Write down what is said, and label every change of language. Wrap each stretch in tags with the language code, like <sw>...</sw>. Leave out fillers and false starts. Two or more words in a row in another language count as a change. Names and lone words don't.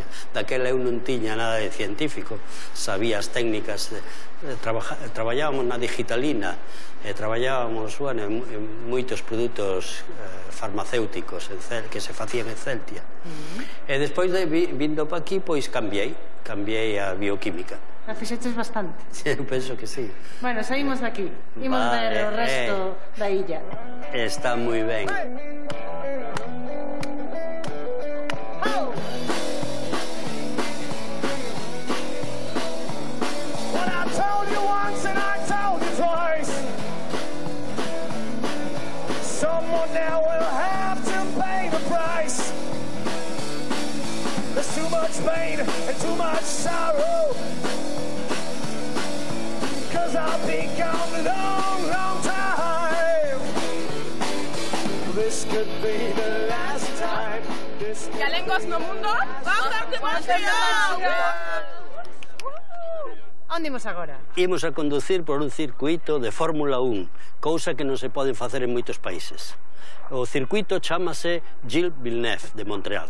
<gl>Daquela eu non tiña nada de científico, sabía as técnicas, traballábamos na digitalina, traballábamos en moitos produtos farmacéuticos que se facían en Celtia. E despois de vindo para aquí, pois cambiei a bioquímica. La fixeches bastante. Eu penso que sí. Bueno, saímos de aquí. Imos ver o resto da illa. Está moi ben.</gl> <en>Well, I told you once and I told you twice. Someone now will have to pay the price. There's too much pain and too much sorrow. I'll be gone a long, long time. This could be the last time.</en> <gl>Galengos no mundo, vamos de Montreal! Onde imos agora? Imos a conducir por un circuito de Fórmula 1, cousa que non se pode facer en moitos países. O circuito chámase Gilles Villeneuve de Montreal.</gl>